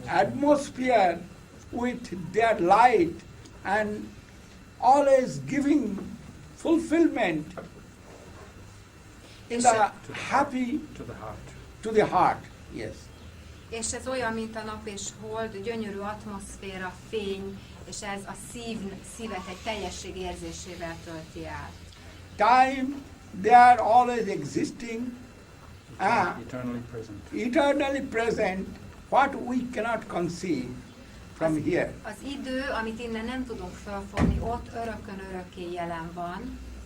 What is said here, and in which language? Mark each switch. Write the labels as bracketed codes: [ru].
[en] atmosphere with their light and always giving fulfillment in the happy To the heart. yes. [hu] És ez olyan, mint a nap és hold, gyönyörű atmoszféra, fény, és ez a szívet egy teljesség érzésével tölti el. [en] Time, they are always existing, Eternally present. eternally present, what we cannot conceive from here. [hu] Az idő, amit innen nem tudunk felfogni, ott örökön örökké jelen van.